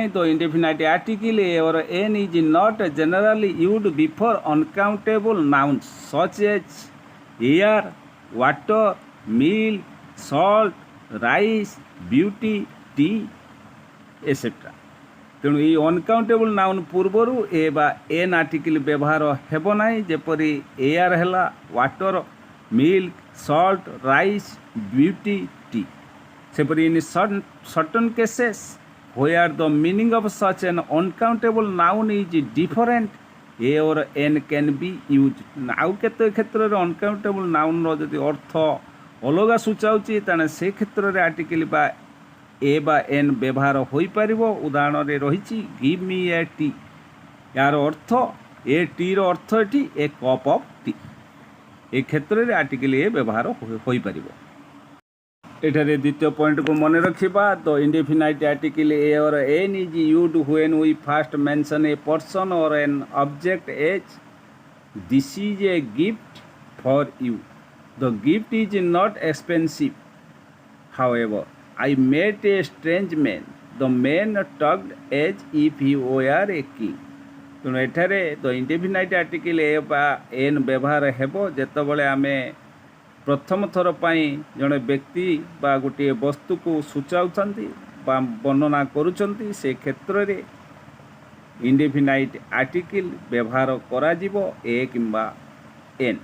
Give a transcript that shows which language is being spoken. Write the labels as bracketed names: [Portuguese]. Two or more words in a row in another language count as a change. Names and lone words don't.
[English] ତ indefinite article a or an is not generally used before uncountable nouns such as air, water, milk, salt, rice, beauty, tea et cetera. [Odia] ତେଣୁ ଏହି [English] uncountable noun [Odia] ପୂର୍ବରୁ ଏ ବା ଏନ୍ ଆର୍ଟିକିଲ୍ ବ୍ୟବହାର ହେବ ନାହିଁ। ଯେପରି ଏୟାର ହେଲା, [English] water, milk, salt, rice, beauty, tea. ସେପରି in certain cases where the meaning of such an uncountable noun is different, a or n can be used. [Odia] ଆଉ କେତେ କ୍ଷେତ୍ରରେ [English] uncountable nounର [Odia] ଯଦି ଅର୍ଥ ଅଲଗା ସୂଚାଉଛି ତାହେଲେ ସେ କ୍ଷେତ୍ରରେ ଆର୍ଟିକିଲ୍ ବା ଏ ବା ଏନ୍ ବ୍ୟବହାର ହୋଇପାରିବ। ଉଦାହରଣରେ ରହିଛି [English] give me a tea, [Odia] ଏହାର ଅର୍ଥ [English] a teaର [Odia] ଅର୍ଥ ଏଠି [English] a cup of tea. [Odia] ଏ କ୍ଷେତ୍ରରେ ଆର୍ଟିକିଲ୍ ଏ ବ୍ୟବହାର ହୋଇପାରିବ। ଏଠାରେ ଦ୍ୱିତୀୟ ପଏଣ୍ଟକୁ ମନେ ରଖିବା [English] the indefinite article a or an is used when we first mention a person or an object as this is a gift for you. the gift is not expensive, however I met a strange man, the man talked as if he were a king। [Odia] ତେଣୁ ଏଠାରେ [English] the indefinite article [Odia] ଏ ବା ଏନ୍ ବ୍ୟବହାର ହେବ ଯେତେବେଳେ ଆମେ ପ୍ରଥମ ଥର ପାଇଁ ଜଣେ ବ୍ୟକ୍ତି ବା ଗୋଟିଏ ବସ୍ତୁକୁ ସୂଚାଉଛନ୍ତି ବା ବର୍ଣ୍ଣନା କରୁଛନ୍ତି, ସେ କ୍ଷେତ୍ରରେ [English] indefinite article [Odia] ବ୍ୟବହାର କରାଯିବ ଏ କିମ୍ବା ଏନ୍।